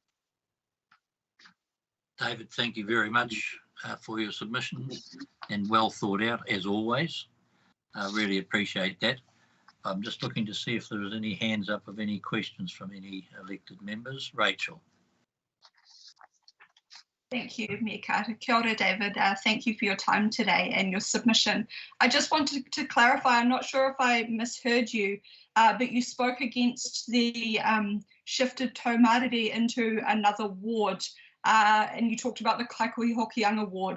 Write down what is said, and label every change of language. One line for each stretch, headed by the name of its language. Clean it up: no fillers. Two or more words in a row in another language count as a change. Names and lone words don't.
English: David, thank you very much for your submission, and well thought out as always. I really appreciate that. I'm just looking to see if there was any hands up of any questions from any elected members. Rachel. Thank you, Mayor Carter.
Māori: Kia ora,
English: David. Thank you for your time today and your submission. I just wanted to clarify, I'm not sure if I misheard you, but you spoke against the shifted Taumariri into another ward, and you talked about the Kaikohe Hokianga ward.